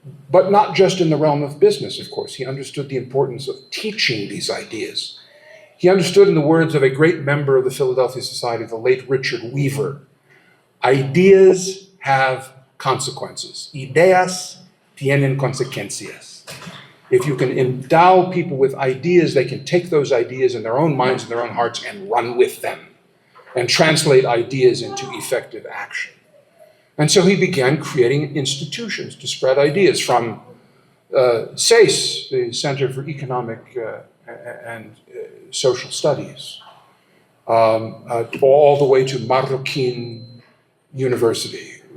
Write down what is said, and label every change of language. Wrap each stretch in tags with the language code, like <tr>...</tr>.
<en>But not just in the realm of business, of course. He understood the importance of teaching these ideas. He understood, in the words of a great member of the Philadelphia Society, the late Richard Weaver, ideas have consequences.</en> <es>Ideas tienen consecuencias.</es> <en>If you can endow people with ideas, they can take those ideas in their own minds and their own hearts and run with them and translate ideas into effective action. And so he began creating institutions to spread ideas, from CES, the Center for Economic and Social Studies, all the way to Marroquin University.</en>